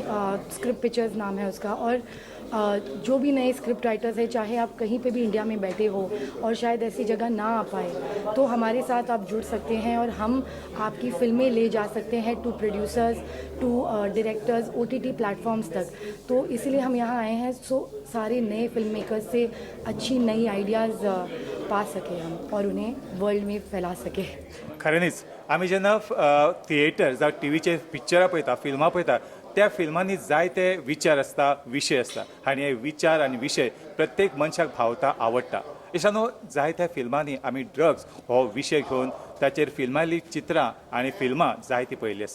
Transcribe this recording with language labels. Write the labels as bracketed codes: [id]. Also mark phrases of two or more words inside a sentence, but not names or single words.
[hi] स्क्रिप्ट पिचर्स नाम है उसका. और जो भी नए [en] script writers [hi] हैं, चाहे आप कहीं पे भी इंडिया में बैठे हो और शायद ऐसी जगह ना आ पाए, तो हमारे साथ आप जुड़ सकते हैं और हम आपकी फिल्में ले जा सकते हैं [en] to producers, to directors, OTT platforms [hi] तक. तो इसलिए हम यहाँ आए हैं सो सारे नए [en] film makers [hi] से अच्छी नई आइडियाज़ पा सके हम और उन्हें वर्ल्ड में फैला सके. [kok] खरेंच आमी जेन्ना थिएटर जावं टीव्हीचे पिक्चरां पळयता, फिल्मां पळयता, त्या फिल्मांनी जायते विचार आसता, विशय आसता आनी हे विचार आनी विशय प्रत्येक मनशाक भावता, आवडटा. इश्टानो, जायत्या फिल्मांनी आमी ड्रग्स हो विशय घेवन ताचेर फिल्मांतलीं चित्रां आनी फिल्मां जायतीं पळयल्लीं आसा.